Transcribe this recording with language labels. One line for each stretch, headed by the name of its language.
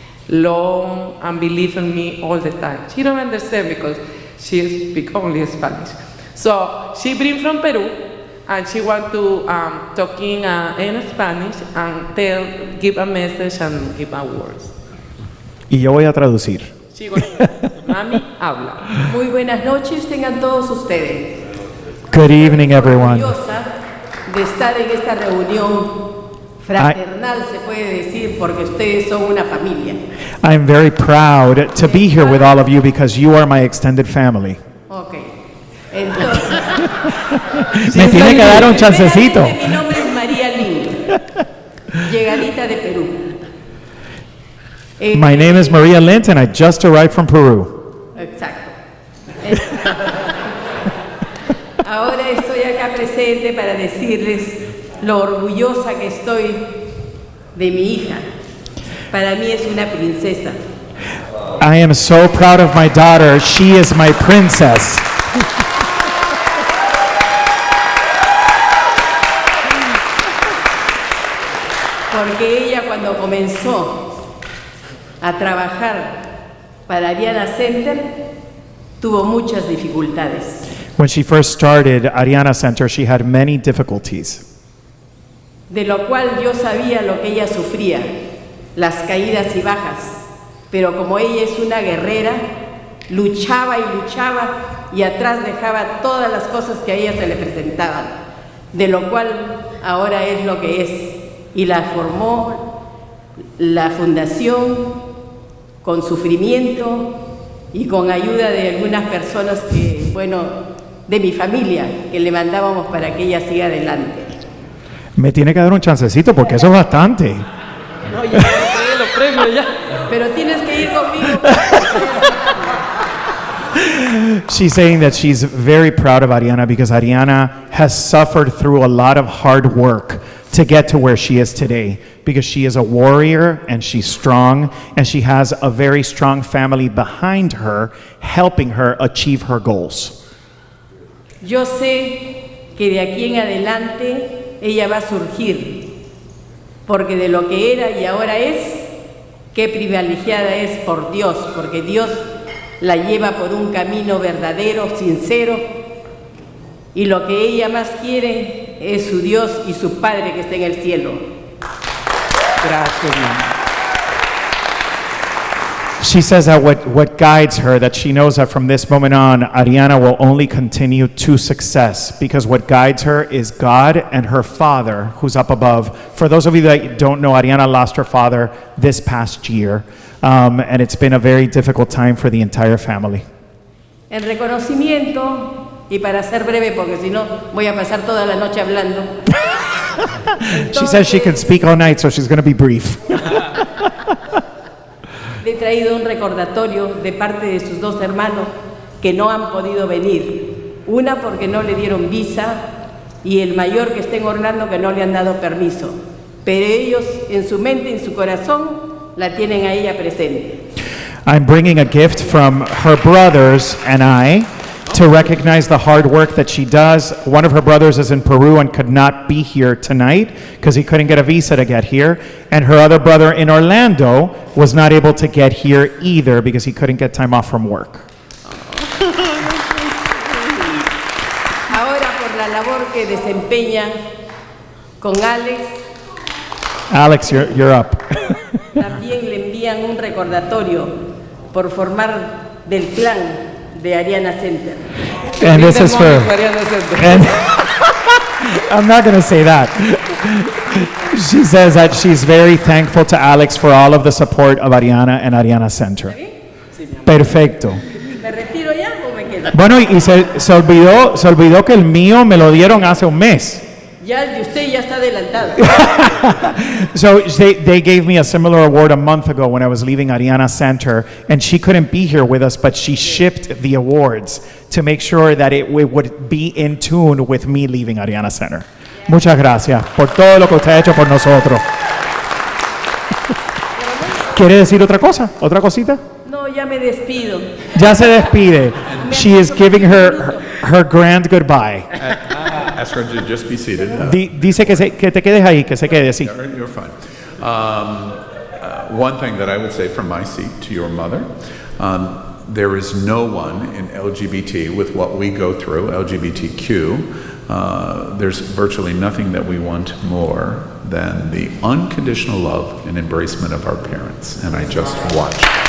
English: Loan and believe in me all the time. She don't understand because she speaks only Spanish. So she bring from Peru and she want to talking in Spanish and give a message and give a words.
Spanish: Y yo voy a traducir. Mami, habla. Muy buenas noches tengan todos ustedes.
English: Good evening, everyone.
Spanish: Orgullosa de estar en esta reunión fraternal, se puede decir, porque ustedes son una familia.
English: I'm very proud to be here with all of you because you are my extended family.
Spanish: Okay. Entonces, Me tiene que dar un chancecito. mi nombre es María Lin, llegadita de Perú.
English: My name is Maria Lint and I just arrived from Peru.
Spanish: Exacto. Ahora estoy acá presente para decirles lo orgullosa que estoy de mi hija. Para mí es una princesa.
English: I am so proud of my daughter. She is my princess.
Spanish: Porque ella cuando comenzó a trabajar para Arianna Center tuvo muchas dificultades.
English: When she first started Arianna Center, she had many difficulties.
Spanish: De lo cual yo sabía lo que ella sufría, las caídas y bajas, pero como ella es una guerrera, luchaba y luchaba y atrás dejaba todas las cosas que a ella se le presentaban, de lo cual ahora es lo que es, y la formó la fundación con sufrimiento y con ayuda de algunas personas que, bueno, de mi familia, que le mandábamos para que ella siga adelante. Me tiene que dar un chancecito porque eso es bastante. No, ya entregué los premios ya. Pero tienes que ir conmigo.
English: She's saying that she's very proud of Arianna because Arianna has suffered through a lot of hard work to get to where she is today, because she is a warrior and she's strong and she has a very strong family behind her helping her achieve her goals.
Spanish: Yo sé que de aquí en adelante ella va a surgir, porque de lo que era y ahora es, qué privilegiada es por Dios, porque Dios la lleva por un camino verdadero, sincero, y lo que ella más quiere es su Dios y su Padre que está en el cielo. Gracias, mamá.
English: She says that what guides her, that she knows that from this moment on, Arianna will only continue to success, because what guides her is God and her father, who's up above. For those of you that don't know, Arianna lost her father this past year, and it's been a very difficult time for the entire family.
Spanish: En reconocimiento, y para ser breve, porque si no voy a pasar toda la noche hablando.
English: She says she can speak all night, so she's going to be brief.
Spanish: Le he traído un recordatorio de parte de sus dos hermanos que no han podido venir. Una porque no le dieron visa y el mayor que está en Orlando que no le han dado permiso. Pero ellos en su mente y en su corazón la tienen a ella presente.
English: I'm bringing a gift from her brothers and I to recognize the hard work that she does. One of her brothers is in Peru and could not be here tonight because he couldn't get a visa to get here. And her other brother in Orlando was not able to get here either because he couldn't get time off from work.
Spanish: Ahora por la labor que desempeña con Alex,
English: Alex, you're up.
Spanish: también le envían un recordatorio por formar del clan de Arianna Center.
English: And this is for... And I'm not going to say that. She says that she's very thankful to Alex for all of the support of Arianna and Arianna Center.
Spanish: Perfecto. ¿Me retiro ya o me quedo? dármela. Bueno, y se olvidó que el mío me lo dieron hace un mes. Ya el de usted ya está adelantado.
English: So they gave me a similar award a month ago when I was leaving Arianna Center, and she couldn't be here with us, but she shipped the awards to make sure that it would be in tune with me leaving Arianna Center.
Spanish: Muchas gracias por todo lo que usted ha hecho por nosotros. ¿Quiere decir otra cosa? ¿Otra cosita? No, ya me despido. Ya se despide.
English: She is giving her grand goodbye. Ask her to just be seated.
Spanish: Dice que te quedes ahí, que se quede así.
English: You're fine. One thing that I would say from my seat to your mother, there is no one in LGBT with what we go through, LGBTQ. There's virtually nothing that we want more than the unconditional love and embracement of our parents. And I just watch.